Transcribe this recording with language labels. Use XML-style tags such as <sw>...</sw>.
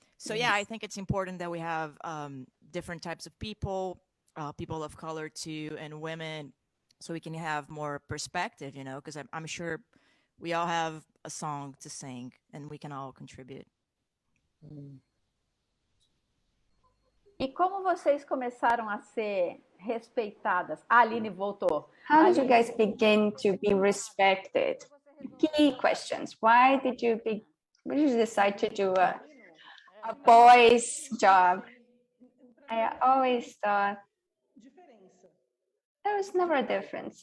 <en>So yeah, I think it's important that we have different types of people, people of color too, and women, so we can have more perspective, you know, because I'm sure we all have a song to sing and we can all contribute.</en> <pt>E como vocês começaram a ser respeitadas? A Aline voltou.</pt> <en>How did you guys begin to be respected? Key questions. Why did you decide to do a boys job? I always thought there was never a difference.</en>